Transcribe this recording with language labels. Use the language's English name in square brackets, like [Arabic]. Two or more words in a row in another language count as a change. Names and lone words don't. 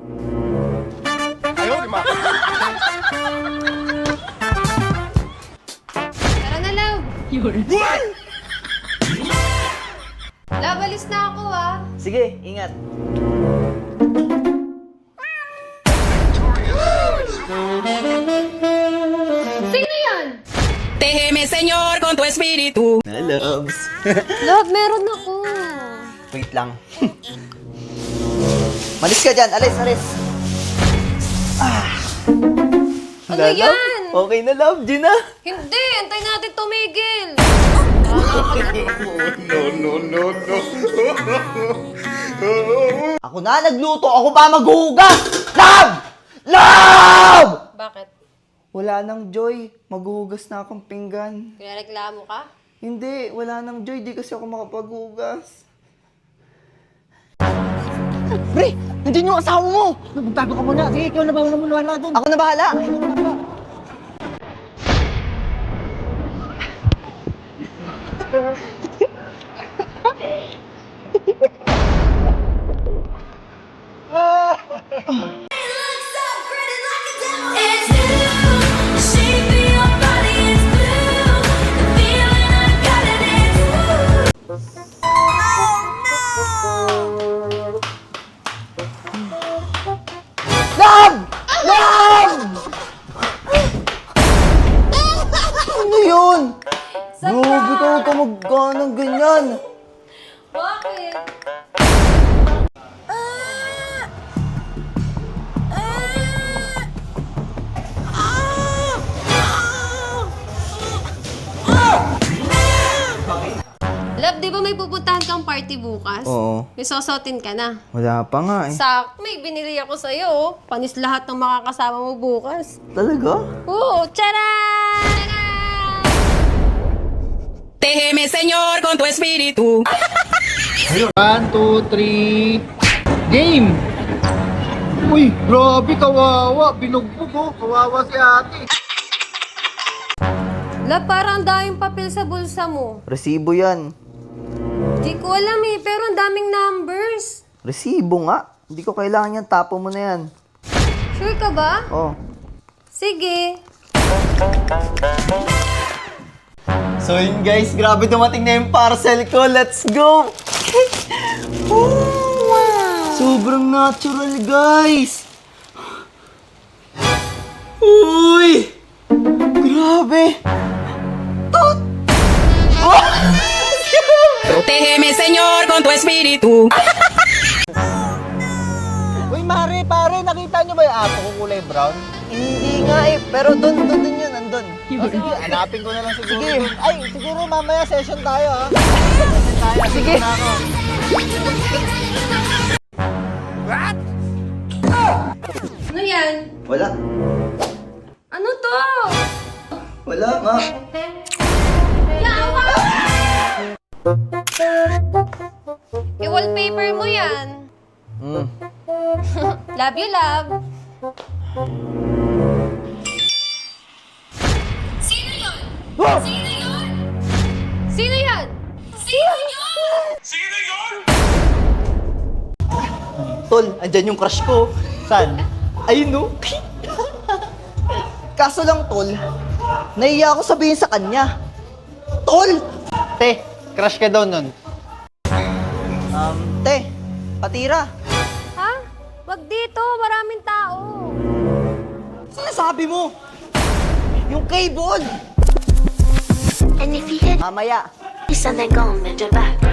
[Filipino] Tara na, Love. Love, alis na ako, ah. Sige, ingat. Sino yan? [Spanish] Déjeme, Señor, con tu espíritu. [Filipino] Loves. Love, meron ako. Wait lang. Malis ka dyan, alis. Ano yan? Okay na, love, Gina. Hindi, antay natin tumigil. Ako na nagluto, ako pa maghuhugas! Love! Love! Bakit? Wala nang joy, maghuhugas na akong pinggan. Kaya reklamo ka? Hindi, wala nang joy, di kasi ako makapaghugas. Pre, nandiyan yung asawa mo! Magbago ka muna. Sige, ikaw na ba muna doon? Ako na bahala! [English] It's you, shape of your body is blue. The feeling I got it is you. [Filipino] Love! Love! Ano yun? Grabe ka, huwag ka magganang ganyan. Bakit? Love, di ba may pupuntahan kang party bukas? Oo. May sosotin ka na. Wala pa nga eh. May binili ako sa'yo. Oh. Panis lahat ng makakasama mo bukas. Talaga? Oo, tcharan! [Spanish] Déjeme, Señor, con tu espíritu. [Filipino] 1, 2, 3, game! Uy, grabe, kawawa. Binugbog, oh. Kawawa si ate. Love, parang daming papel sa bulsa mo. Resibo yan. Di ko alam eh, pero ang daming numbers. Resibo nga. Hindi ko kailangan yan. Tapo mo na yan. Sure ka ba? Oh. Sige. So yun guys, grabe dumating na yung parcel ko. [English] Let's go! [Filipino] Wow! Sobrang natural guys! Uy! Grabe! [Spanish] Protégeme, Señor, con tu espíritu. [Filipino] Uy, pare, nakita nyo ba yung aso ko kulay brown? Hindi nga eh, pero dun yun, andun. Oh, sige, hanapin ko na lang siguro. Sige. Ay, siguro mamaya session tayo, ha? Session tayo. Sige. Na ako. Ano yan? Wala. Ano to? Wala nga. Yawa! I-wallpaper mo yan. [English] Love you, love. [Filipino] Sino yun? Sino yun? Sino yan? Sino yun? Tol, andyan yung crush ko. Saan? Ayun no. Kaso lang, Tol, nahiya ako sabihin sa kanya. Tol! Te, crush ka daw nun. Te, patira. Ha? Wag dito, maraming tao. Sinasabi mo? Yung cable! [English] And if you hit [Filipino] Mamaya. [English] something gone in your back.